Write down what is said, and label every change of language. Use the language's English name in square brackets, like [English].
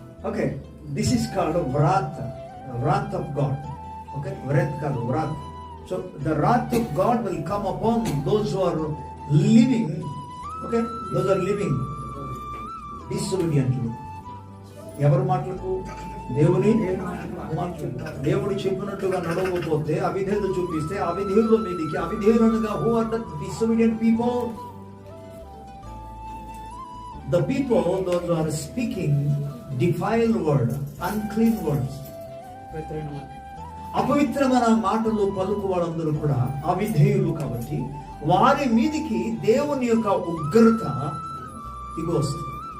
[English] Okay, this is called wrath, wrath of God. Okay, wrath [Telugu] కాదు, [English] wrath. So the wrath of God will come upon those who are living. Okay, those are living disobediently. [Telugu] ఎవరు మాటలకు? దేవుని మాటలు. దేవుడు చెప్పినట్టుగా నడవకపోతే, అవిధేయత చూపిస్తే, అవిధేయుల మీదికి, అవిధేయులనగా [English] who are the disobedient people? The people those who are speaking defiled word, unclean words. [Telugu] అపవిత్రమైన మాటలు పలుకు వాళ్ళందరూ కూడా అవిధేయులు కాబట్టి వారి మీదికి దేవుని యొక్క ఉగ్రత దిగి వస్తుంది.